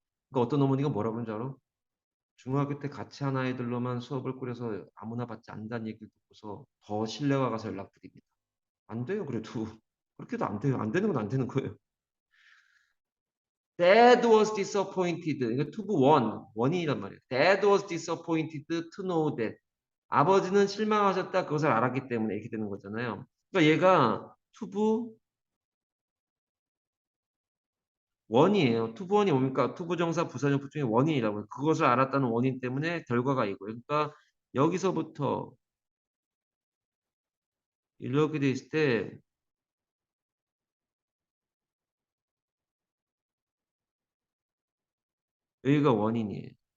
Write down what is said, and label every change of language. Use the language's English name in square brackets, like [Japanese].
[Korean] 그러니까 어떤 어머니가 뭐라고 그러는지 알아? 중학교 때 같이 한 아이들로만 수업을 꾸려서 아무나 받지 않는다는 얘기를 듣고서 더 신뢰가 가서 연락드립니다. 안 돼요, 그래도. 그렇게도 안 돼요. 안 되는 건 안 되는 거예요. [English] Dad was disappointed. [Korean] 이거 투부 원인이란 말이에요. [English] Dad was disappointed to know that. [Korean] 아버지는 실망하셨다. 그것을 알았기 때문에 이렇게 되는 거잖아요. 그러니까 얘가 투부 원이에요. 투부 원이 뭡니까? 투부 정사 부사용법 중에 원인이라고 해요. 그것을 알았다는 원인 때문에 결과가 이고요. 그러니까 여기서부터 이렇게 돼 있을 때 여기가 원인이에요.